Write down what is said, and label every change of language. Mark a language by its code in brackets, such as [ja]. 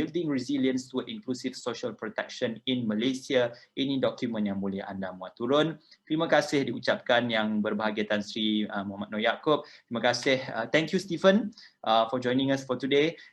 [en] Building Resilience to Inclusive Social Protection in Malaysia. [ms] Ini dokumen yang boleh anda muat turun. Terima kasih diucapkan yang berbahagia Tan Sri Muhammad Noor Yaakob. Terima kasih. [en] Thank you Stephen for joining us for today.